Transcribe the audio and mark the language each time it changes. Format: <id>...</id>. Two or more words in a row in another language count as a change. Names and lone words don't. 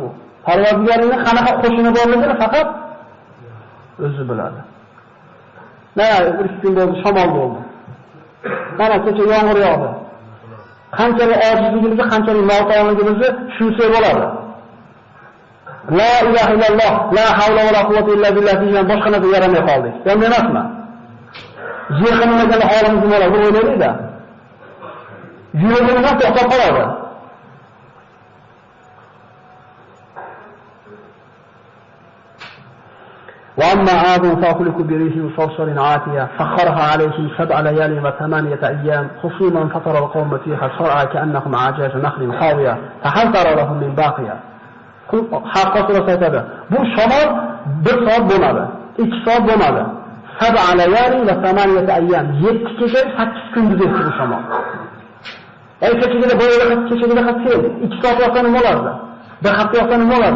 <uz>Parvardigoringning qanaqa qo'shini borligini faqat o'zi biladi. Mana bir kun bo'ldi, shamol bo'ldi. Mana kecha yomg'ir yog'di. Qanchalik ojizligimizni, qanchalik noto'g'riligimizni tushunsa bo'ladi.</uz> <ar>لا إله إلا الله، لا حول ولا قوة إلا بالله</ar> <uz>degan boshqa narsa yaramay qoldik. Endi emasmi? Yig'inmagan holimiz nima bo'ladi o'ylaydi-da. Yuragimiz to'xtab qoladi.</uz> <ar>وأما عاد فأهلكوا بريح صرصر عاتية سخرها عليهم 7 ليال و8 أيام حصوما فترى القوم فيها صرعى كأنهم أعجاز نخل خاوية فهل ترى لهم من باقية.</ar> <uz>Haqqasida aytadi. Bu shamol 1 soat bo'lmadi, 2 soat bo'lmadi.</uz> <ar>7 ليال و8 أيام,</ar> <uz>7 kecha 8 kunduz o'tdi bu shamol. Kechagina bo'yida kechagina qattiq 2 soat yoqqan nima bo'lardi? Bir hafta yoqqan nima bo'lardi?</uz>